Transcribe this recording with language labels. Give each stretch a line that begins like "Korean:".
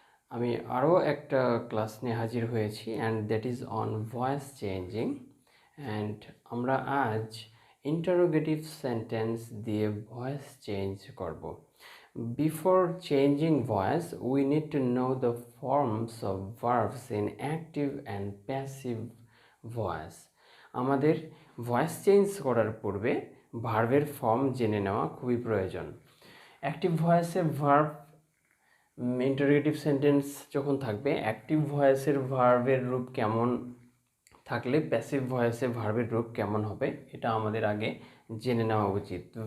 Bangla: আমি আরও একটা ক্লাস নিয়ে হাজির হয়েছি
English: and that is on voice changing and
Bangla: আমরা আজ interrogative sentence দিয়ে voice change করব.
English: Before changing voice, we need to know the forms of verbs in active and passive voice.
Bangla: আমাদের ভয়েস চেঞ্জ করার পূর্বে ভার্বের ফর্ম জেনে নেওয়া খুবই প্রয়োজন। অ্যাক্টিভ ভয়েসে ভার্ব ইন্টারোগেটিভ সেন্টেন্স যখন থাকবে, অ্যাক্টিভ ভয়েসের ভার্বের রূপ কেমন থাকলে প্যাসিভ ভয়েসে ভার্বের রূপ কেমন হবে এটা আমাদের আগে জেনে নেওয়া উচিত।